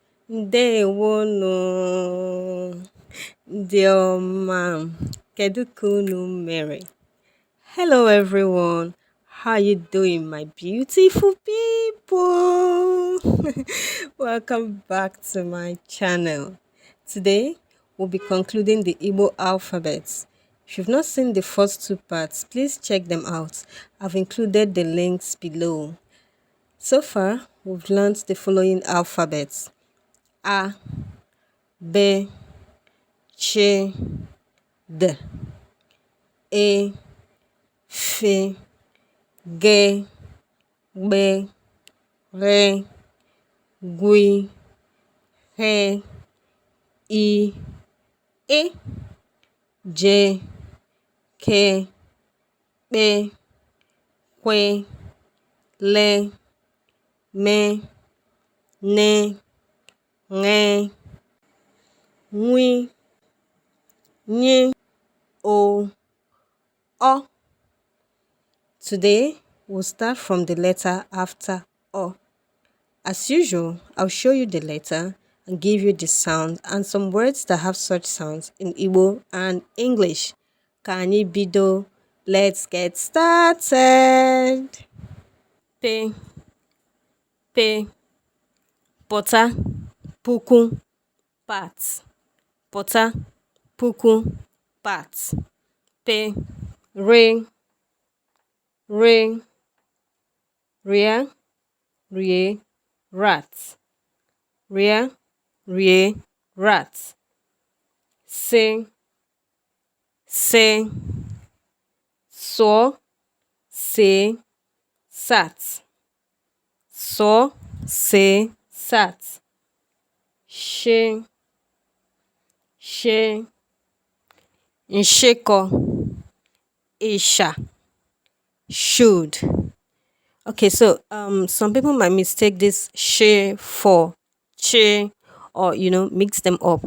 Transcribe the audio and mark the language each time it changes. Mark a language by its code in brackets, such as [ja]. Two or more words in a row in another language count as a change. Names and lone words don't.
[ig] Ndewonu ndị ọma kedu ka unu mere? [en] Hello everyone, how you doing my beautiful people? Welcome back to my channel. Today we'll be concluding the Igbo alphabets. If you've not seen the first two parts, please check them out. I've included the links below. So far, we've learned the following alphabets: A, B, Ch, D, E, F, G, B, R, G, H, I, E, J, K, B, Q, L, M, N, Ng, Nwi, Ny, O, O. Today, we'll start from the letter after O. As usual, I'll show you the letter and give you the sound and some words that have such sounds in Igbo and English. [ig] Ka anyị bido. [en] Let's get started. [ig] P, P, pota, puku, pat, pota, puku, pat. P, re, re, ria, rie, rat, ria, rie, rat. Se, se, so, se, sat, so, se, sat. She, she, nsheko, isha, should. [en] Okay, so some people might mistake this she for che, or mix them up.